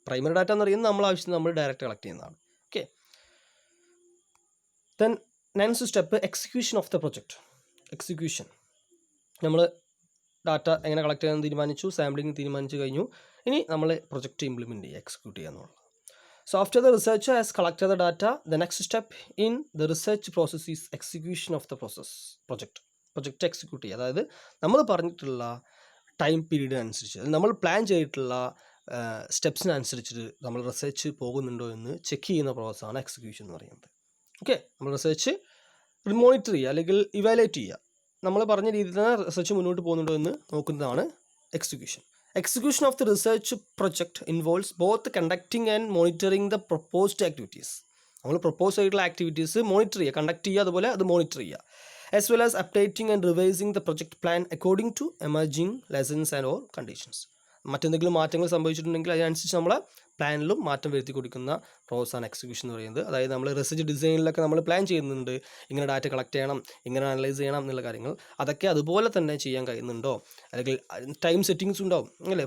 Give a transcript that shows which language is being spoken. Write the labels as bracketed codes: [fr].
[ml] Primary data എന്ന് പറയുന്നത് നമ്മൾ ആവശ്യം നമ്മൾ ഡയറക്റ്റ് കളക്ട് ചെയ്യുന്നതാണ്. [en] Okay, then next step, execution of the project. [ml] Execution, നമ്മൾ ഡാറ്റ എങ്ങനെ കളക്ട് ചെയ്യാൻ തീരുമാനിച്ചു, സാമ്പിളിങ് തീരുമാനിച്ചു കഴിഞ്ഞു. ഇനി നമ്മൾ പ്രൊജക്റ്റ് ഇംപ്ലിമെൻറ്റ് ചെയ്യുക, എക്സിക്യൂട്ട് ചെയ്യുക എന്നുള്ളത്. [en] So after the researcher has collected the data, the next step in the research process is execution of the project execute ചെയ്യുക. [ml] അതായത് നമ്മൾ പറഞ്ഞിട്ടുള്ള ടൈം പീരീഡ് അനുസരിച്ച്, നമ്മൾ പ്ലാൻ ചെയ്തിട്ടുള്ള സ്റ്റെപ്സിനനുസരിച്ചിട്ട് നമ്മൾ റിസർച്ച് പോകുന്നുണ്ടോ എന്ന് ചെക്ക് ചെയ്യുന്ന പ്രോസസ്സാണ് എക്സിക്യൂഷൻ എന്ന് പറയുന്നത്. ഓക്കെ, നമ്മൾ റിസർച്ച് മോണിറ്റർ ചെയ്യുക അല്ലെങ്കിൽ ഇവാലുവേറ്റ് ചെയ്യുക. നമ്മൾ പറഞ്ഞ രീതിയിൽ തന്നെ റിസർച്ച് മുന്നോട്ട് പോകുന്നുണ്ടോ എന്ന് നോക്കുന്നതാണ് execution. [en] Execution of the research project involves both conducting and monitoring the proposed activities. [ml] നമ്മൾ പ്രൊപ്പോസ് ചെയ്തിട്ടുള്ള ആക്ടിവിറ്റീസ് മോണിറ്റർ ചെയ്യുക, കണ്ടക്ട് ചെയ്യുക, അതുപോലെ അത് മോണിറ്റർ ചെയ്യുക. [en] as well as updating and revising the project plan according to emerging lessons and or conditions. [ml] മറ്റെന്തെങ്കിലും മാറ്റങ്ങൾ സംഭവിച്ചിട്ടുണ്ടെങ്കിൽ അതിനനുസരിച്ച് നമ്മളെ പ്ലാനിലും മാറ്റം വരുത്തി കൊടുക്കുന്ന പ്രോസസ്സാണ് എക്സിക്യൂഷൻ എന്ന് പറയുന്നത്. അതായത് നമ്മൾ റിസർച്ച് ഡിസൈനിലൊക്കെ നമ്മൾ പ്ലാൻ ചെയ്യുന്നുണ്ട്, ഇങ്ങനെ ഡാറ്റ കളക്ട് ചെയ്യണം, ഇങ്ങനെ അനലൈസ് ചെയ്യണം എന്നുള്ള കാര്യങ്ങൾ, അതൊക്കെ അതുപോലെ തന്നെ ചെയ്യാൻ കഴിയുന്നുണ്ടോ, അല്ലെങ്കിൽ ടൈം സെറ്റിങ്സ് ഉണ്ടാവും അല്ലേ.